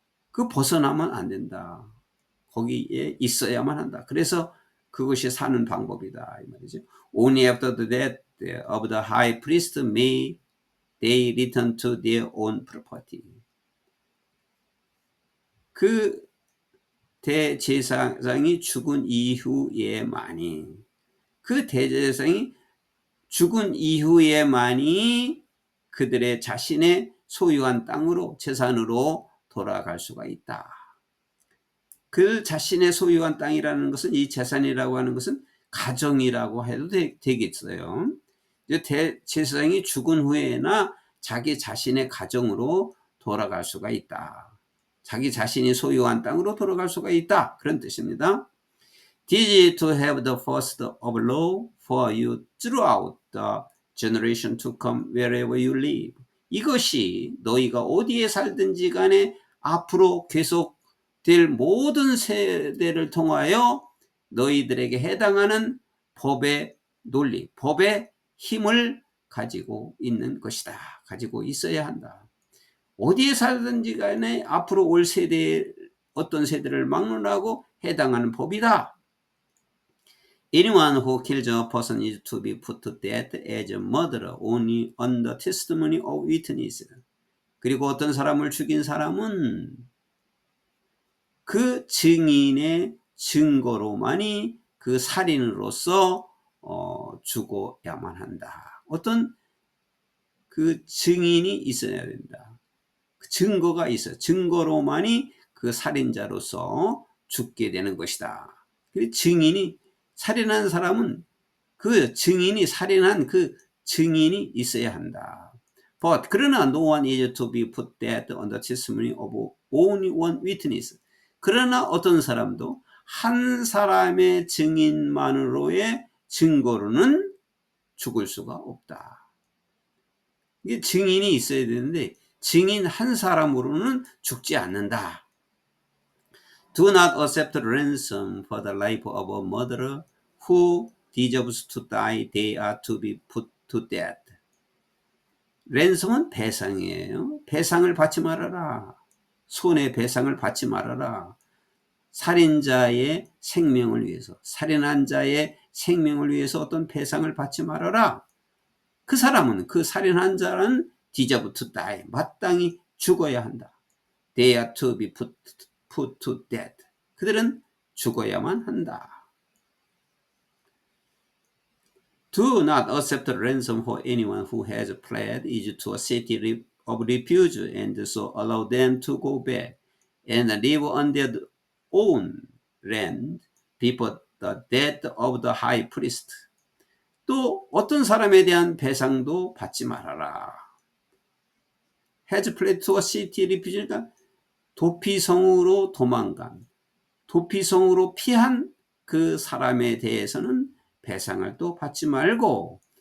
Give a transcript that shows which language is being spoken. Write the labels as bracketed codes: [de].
[ko] 그 벗어나면 안 된다. 거기에 있어야만 한다. 그래서 그것이 사는 방법이다 이 말이죠. [en] Only after the death of the high priest may they return to their own property. [ko] 그 대제사장이 죽은 이후에만이, 그 대제사장이 죽은 이후에만이 그들의 자신의 소유한 땅으로, 재산으로 돌아갈 수가 있다. 그 자신의 소유한 땅이라는 것은, 이 재산이라고 하는 것은 가정이라고 해도 되겠어요. 대제사장이 죽은 후에나 자기 자신의 가정으로 돌아갈 수가 있다. 자기 자신이 소유한 땅으로 돌아갈 수가 있다. 그런 뜻입니다. [en] This to have the first of law for you throughout the generation to come wherever you live. [ko] 이것이 너희가 어디에 살든지 간에 앞으로 계속될 모든 세대를 통하여 너희들에게 해당하는 법의 논리, 법의 힘을 가지고 있는 것이다. 가지고 있어야 한다. 어디에 살든지 간에 앞으로 올 세대, 어떤 세대를 막론하고 해당하는 법이다. [en] Anyone who kills a person is to be put to death as a murderer only on the testimony of witnesses. [ko] 그리고 어떤 사람을 죽인 사람은 그 증인의 증거로만이 그 살인으로서 죽어야만 한다. 어떤 그 증인이 있어야 된다. 증거가 있어. 증거로만이 그 살인자로서 죽게 되는 것이다. 증인이, 살인한 사람은 그 증인이, 살인한 그 증인이 있어야 한다. [en] But [ko] 그러나 [en] no one is to be put dead on the testimony of only one witness. [ko] 그러나 어떤 사람도 한 사람의 증인만으로의 증거로는 죽을 수가 없다. 이게 증인이 있어야 되는데 증인 한 사람으로는 죽지 않는다. [en] Do not accept ransom for the life of a murderer who deserves to die. They are to be put to death. [ko] 랜섬은 배상이에요. 배상을 받지 말아라. 손해배상을 받지 말아라. 살인자의 생명을 위해서, 살인한 자의 생명을 위해서 어떤 배상을 받지 말아라. 그 사람은, 그 살인한 자는 [en] deserve to die, [ko] 마땅히 죽어야 한다. [en] They are to be put to death. [ko] 그들은 죽어야만 한다. [en] Do not accept ransom for anyone who has fled to a city of refuge and so allow them to go back and live on their own land before the death of the high priest. [ko] 또 어떤 사람에 대한 배상도 받지 말아라. [en] Has fled to a city refuge, [ko] 그러니까 도피성으로 도망간, 도피성으로 피한 그 사람에 대해서는 배상을 또 받지 말고